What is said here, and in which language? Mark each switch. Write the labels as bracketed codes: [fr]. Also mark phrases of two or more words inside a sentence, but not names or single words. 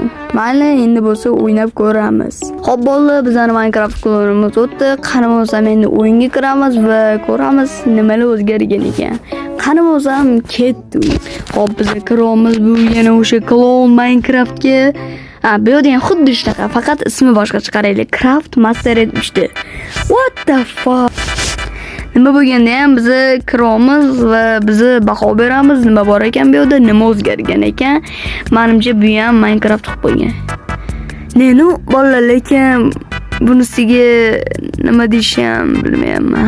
[uz] Mayli, endi bo'lsa o'ynab ko'ramiz. Xo'p bo'ldi, bizning Minecraft klonimiz o'tdi. Qani bo'lsam endi o'yinga kiramiz va ko'ramiz nimalar o'zgargan ekan. Qani bo'lsam ketdi. Xo'p, bizning klonimiz bu yana o'sha klon Minecraftga bu yerda ham xuddi shunaqa, faqat ismi boshqacha qaraylik. Craft Mastered 3 da. [en] What the fuck? [uz] Nima bo'lganda ham bizni kiramiz va bizni baho beramiz, nima bor ekan bu yerda, nima o'zgargan ekan. Menimcha bu ham Minecraft qilib qo'ygan. Neni bolalar, lekin bunisiga nima deysham bilmayman.